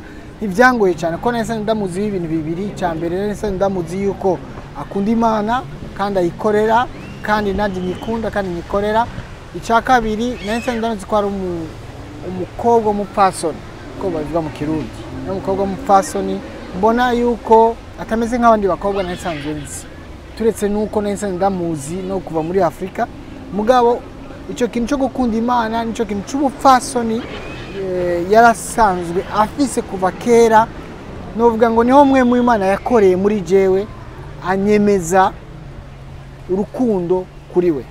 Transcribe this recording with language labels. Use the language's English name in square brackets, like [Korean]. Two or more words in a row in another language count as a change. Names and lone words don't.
[Rundi] Ntibyangoye cyane ko nahise ndamuzi ibintu bibiri. Cya mbere nahise ndamuzi yuko akunda Imana kandi ayikorera, kandi nanjye nyikunda kandi nyikorera. Icya kabiri nahise ndamuzi ko ari umukobwa w'umupfasoni, ko bavuga mu Kirundi, umukobwa w'umupfasoni mbona yuko atameze nk'abandi bakobwa nasanzwe nzi, turetse nuko nahise ndamuzi no kuva muri Afrika. Mugabo icyo kintu cyo gukunda Imana nicyo kintu cy'ubupfasoni yarasanzwe afise kuva kera, novuga ngo niho mwe mu Imana yakoreye muri jewe anyemeza urukundo kuri we.